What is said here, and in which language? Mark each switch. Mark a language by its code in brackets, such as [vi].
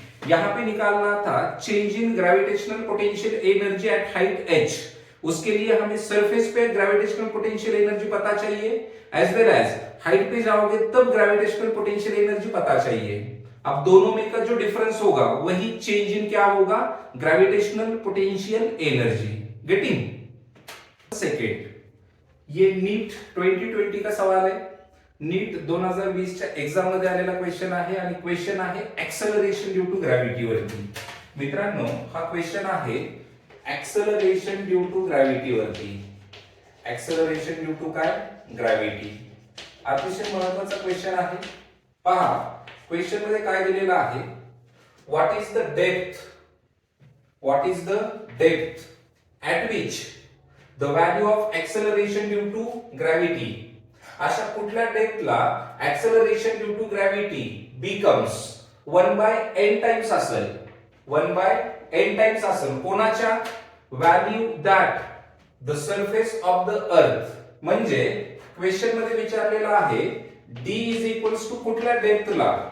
[hi] यहां पे निकालना था change in gravitational potential energy at height h, उसके लिए हमें सरफेस पे ग्रेविटेशनल पोटेंशियल एनर्जी पता चाहिए, एज वेल एज हाइट पे जाओगे तब ग्रेविटेशनल पोटेंशियल एनर्जी पता चाहिए। अब दोनों में का जो डिफरेंस होगा वही चेंज इन क्या होगा, gravitational potential energy. [en] Getting. [mr] Second, [hi] ये नीट 2020 का सवाल है, [mr] नीट 2020 च्या एक्झाम मध्ये आलेला क्वेश्चन आहे आणि क्वेश्चन आहे ऍक्सेलरेशन ड्यू टू ग्रॅव्हिटी वरती। मित्रांनो हा क्वेश्चन आहे ऍक्सेलरेशन ड्यू टू ग्रॅव्हिटी वरती, ऍक्सेलरेशन ड्यू टू काय, ग्रॅव्हिटी। अतिशय महत्त्वाचा क्वेश्चन आहे। पहा क्वेश्चन मध्ये काय दिलेलं आहे, [en] what is the depth, what is the depth at which the value of acceleration due to gravity, [mr] अशा कुठल्या डेप्थला [en] acceleration due to gravity becomes 1 by n times [mr] असेल, 1 by n times असेल कोणाच्या, [en] value that the surface of the earth, [mr] म्हणजे question मध्ये विचारलेला आहे d is equals to कुठल्या डेप्थला,